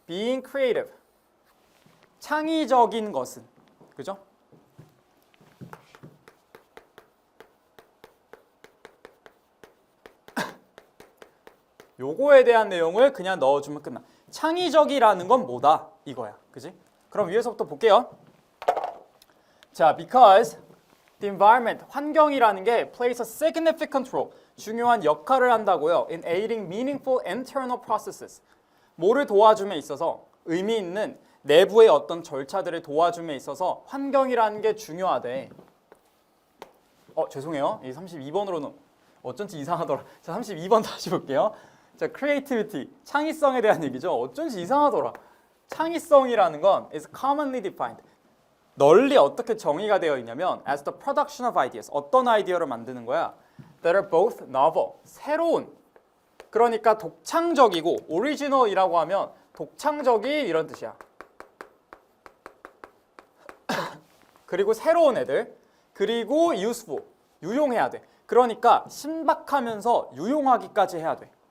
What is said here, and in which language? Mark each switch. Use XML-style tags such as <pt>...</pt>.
<en>being creative.</en> <ko>창의적인 것은. 그죠? 요거에 대한 내용을 그냥 넣어주면 끝나. 창의적이라는 건 뭐다? 이거야. 그지? 그럼 위에서부터 볼게요.</ko> <en>자, because the environment,</en> <ko>환경이라는 게</ko> <en>plays a significant role,</en> <ko>중요한 역할을 한다고요.</ko> <en>in aiding meaningful internal processes.</en> <ko>뭐를 도와줌에 있어서, 의미 있는 내부의 어떤 절차들을 도와줌에 있어서 환경이라는 게 중요하대. 죄송해요. 이 32번으로는 어쩐지 이상하더라. 자, 32번 다시 볼게요. 자, creativity, 창의성에 대한 얘기죠. 어쩐지 이상하더라. 창의성이라는 건</ko> <en>is commonly defined.</en> <ko>널리 어떻게 정의가 되어 있냐면</ko> <en>as the production of ideas.</en> <ko>어떤 아이디어를 만드는 거야?</ko> <en>that are both novel, 새로운.</en> <ko>그러니까 독창적이고 original이라고 하면 독창적인 이런 뜻이야. 그리고 새로운 애들. 그리고 useful, 유용해야 돼. 그러니까 신박하면서 유용하기까지 해야 돼.</ko>